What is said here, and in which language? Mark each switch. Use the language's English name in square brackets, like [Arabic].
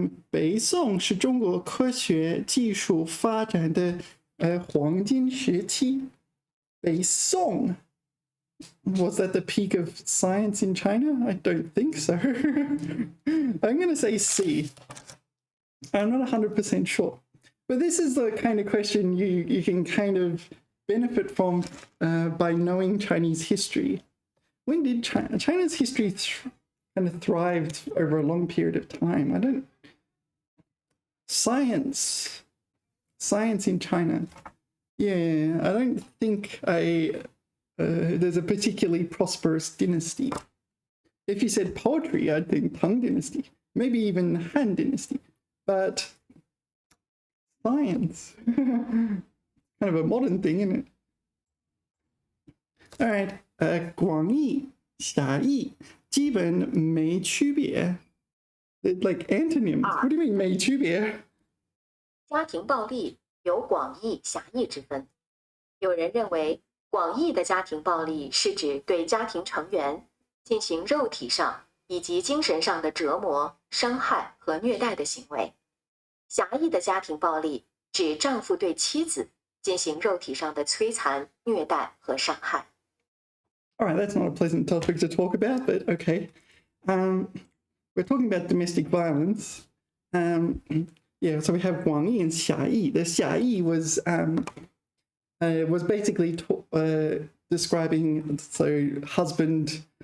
[Chinese] 北宋是中国科学技术发展的黄金时期。 [English] 北宋 was that the peak of science in China? I don't think so. I'm going to say C. I'm not 100% sure. But this is the kind of question you can kind of benefit from by knowing Chinese history. When did China's history kind of thrived over a long period of time? I don't... Science in China. Yeah, I don't think there's a particularly prosperous dynasty. If you said poetry, I'd think Tang Dynasty, maybe even Han Dynasty. But science, kind of a modern thing, isn't it? All right, [Chinese] 广义、狭义基本没区别。 [English] Like antonyms. What do you mean [Chinese] 没区别？家庭暴力有广义、狭义之分。有人认为，广义的家庭暴力是指对家庭成员进行肉体上以及精神上的折磨、伤害和虐待的行为。狭义的家庭暴力指丈夫对妻子进行肉体上的摧残、虐待和伤害。 [English] All right, that's not a pleasant topic to talk about, but okay. We're talking about domestic violence. Yeah, so we have 广义 and 狭义. The 狭义was basically describing, so husband.